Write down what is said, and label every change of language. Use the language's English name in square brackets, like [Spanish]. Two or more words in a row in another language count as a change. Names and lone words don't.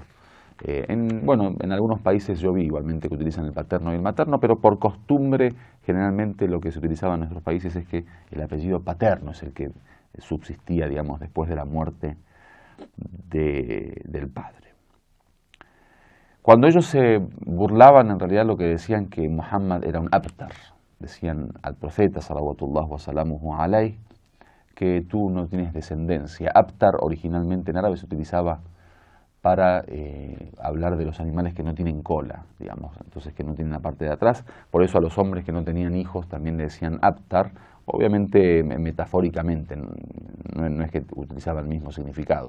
[Spanish] En algunos países yo vi igualmente que utilizan el paterno y el materno, pero por costumbre generalmente lo que se utilizaba en nuestros países es que el apellido paterno es el que subsistía, digamos, después de la muerte del padre. Cuando ellos se burlaban, en realidad lo que decían que Muhammad era un abtar, decían al profeta, [Arabic] صلوات الله وسلامه عليه, [Spanish] que tú no tienes descendencia. Abtar originalmente en árabe se utilizaba para hablar de los animales que no tienen cola, digamos, entonces que no tienen la parte de atrás. Por eso a los hombres que no tenían hijos también le decían abtar, obviamente metafóricamente, no es que utilizaba el mismo significado.